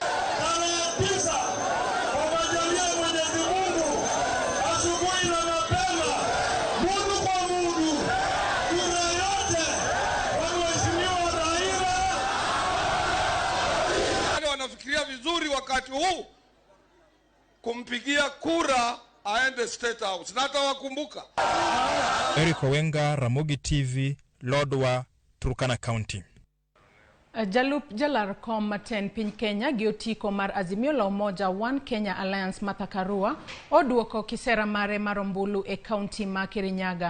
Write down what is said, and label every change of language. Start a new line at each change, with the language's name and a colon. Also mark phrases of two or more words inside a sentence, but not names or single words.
Swahili: Wanafikiria vizuri wakati huu kumpigia kura aende State House. Na hata wakumbuka. Eric Owenga, Ramogi TV, Lodwar, Turkana County.
Luo (Kenya and Tanzania): Jalup jalar kom maten piny Kenya giotiko mar Azimio la Umoja One Kenya Alliance Martha Karua oduoko kisera mare marombulu e kaunti ma Kirinyaga.